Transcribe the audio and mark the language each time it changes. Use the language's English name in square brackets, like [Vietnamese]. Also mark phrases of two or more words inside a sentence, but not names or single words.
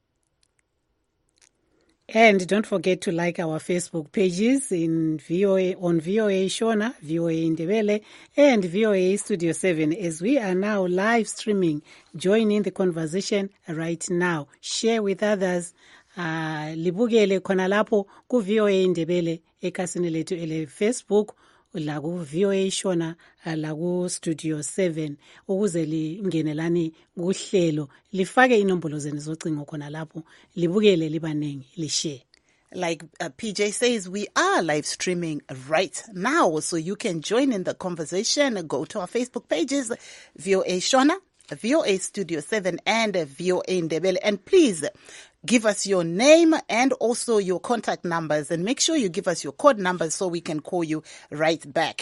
[English] And don't forget to like our Facebook pages in VOA Shona, VOA Indebele, and VOA Studio 7 as we are now live streaming. Join in the conversation right now. Share with others. [North Ndebele] Libukele khona lapho ku VOA Indebele ekasini lethu ele Facebook la ku VOA Shona la ku Studio 7 ukuze lingenelani kuhlelo lifake inombolo zenu zocingo khona lapho libukele libanengi lishare. [English] Like PJ says, we are live streaming right now, so you can join in the conversation. Go to our Facebook pages, VOA Shona, VOA Studio 7, and VOA Ndebele. And please give us your name and also your contact numbers, and make sure you give us your code numbers so we can call you right back.